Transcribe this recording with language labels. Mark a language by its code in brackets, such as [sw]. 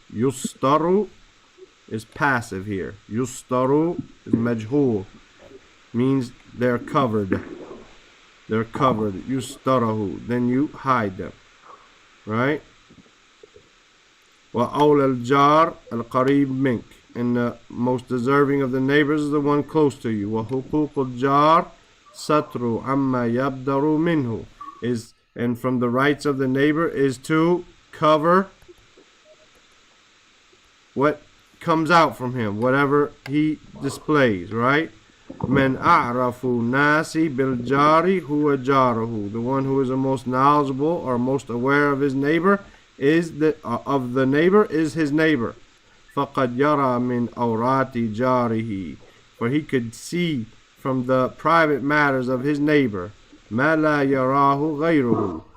[en] Yustaru is passive here. Yustaru is majhul, means they're covered. They're covered. Yustarahu, then you hide them, right? [ar] وأولى الجار القريب منك. [en] And the most deserving of the neighbors is the one close to you. [ar] وحقوق الجار ستر عما يبدر منه. [en] And from the rights of the neighbor is to cover what comes out from him, whatever he displays, right? [ar] من أعرف الناس بالجار هو جاره. [en] The one who is the most knowledgeable or most aware of his neighbor is the neighbor is his neighbor. [ar] فقد يرى من أورات جاره. [en] For he could see from the private matters of his neighbor [ar] ما لا يراه غيره.